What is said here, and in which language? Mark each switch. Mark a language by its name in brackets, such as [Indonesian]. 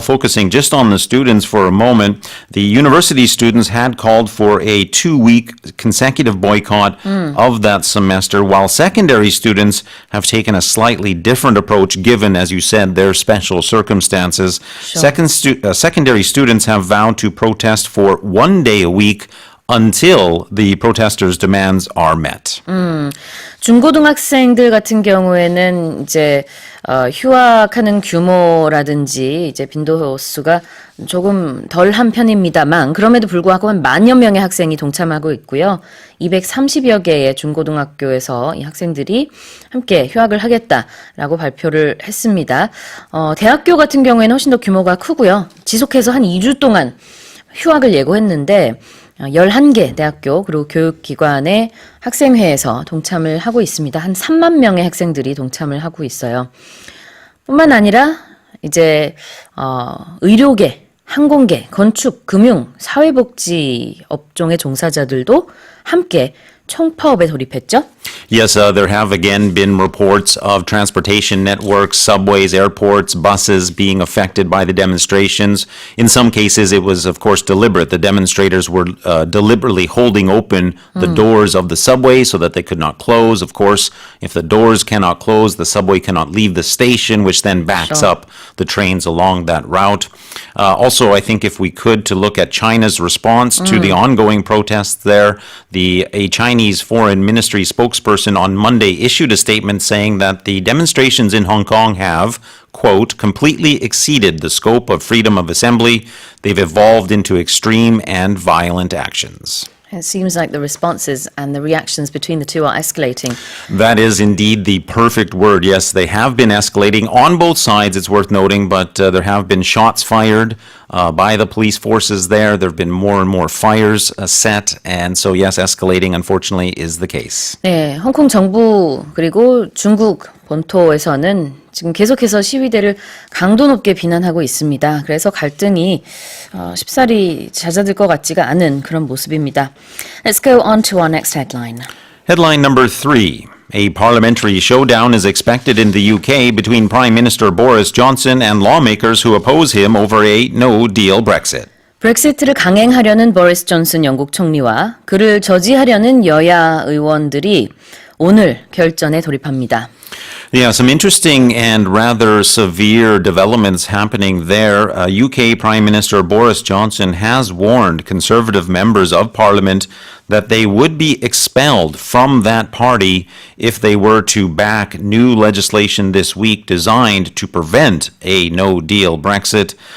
[English] Focusing just on the students for a moment, the university students had called for a 2-week consecutive boycott of that semester, while secondary students have taken a slightly different approach given, as you said, their special circumstances. Sure. Secondary students have vowed to protest for 1 day a week until the protesters' demands are met. [Korean] 중고등학생들 같은 경우에는 이제 휴학하는 규모라든지 이제 빈도수가 조금 덜한 편입니다만 그럼에도 불구하고 한 10,000여 명의 학생이 동참하고 있고요. 230여 개의 중고등학교에서 이 학생들이 함께 휴학을 하겠다라고 발표를 했습니다. 대학교 같은 경우에는 훨씬 더 규모가 크고요. 지속해서 한 2주 동안 휴학을 예고했는데 11개 대학교 그리고 교육기관의 학생회에서 동참을 하고 있습니다. 한 3만 명의 학생들이 동참을 하고 있어요. 뿐만 아니라 이제 의료계, 항공계, 건축, 금융, 사회복지 업종의 종사자들도 함께 총파업에 돌입했죠. [English] Yes, there have again been reports of transportation networks, subways, airports, buses being affected by the demonstrations. In some cases, it was, of course, deliberate. The demonstrators were deliberately holding open the doors of the subway so that they could not close. Of course, if the doors cannot close, the subway cannot leave the station, which then backs up the trains along that route. Also, I think if we could, to look at China's response to the ongoing protests there, a Chinese foreign ministry spokesperson on Monday issued a statement saying that the demonstrations in Hong Kong have, quote, completely exceeded the scope of freedom of assembly. They've evolved into extreme and violent actions. It seems like the responses and the reactions between the two are escalating. That is indeed the perfect word. Yes, they have been escalating on both sides, it's worth noting, but there have been shots fired by the police forces there. There have been more and more fires set, and so yes, escalating unfortunately is the case. [Korean] 네, 홍콩 정부 그리고 중국 본토에서는 지금 계속해서 시위대를 강도 높게 비난하고 있습니다. 그래서 갈등이 쉽사리 잦아들 것 같지가 않은 그런 모습입니다. [English] Let's go on to our next headline. Headline number 3. A parliamentary showdown is expected in the UK between Prime Minister Boris Johnson and lawmakers who oppose him over a no-deal Brexit. [Korean] 브렉시트를 강행하려는 보리스 존슨 영국 총리와 그를 저지하려는 여야 의원들이 오늘 결전에 돌입합니다. [English] Yeah, some interesting and rather severe developments happening there. UK Prime Minister Boris Johnson has warned Conservative members of Parliament that they would be expelled from that party if they were to back new legislation this week designed to prevent a no-deal Brexit.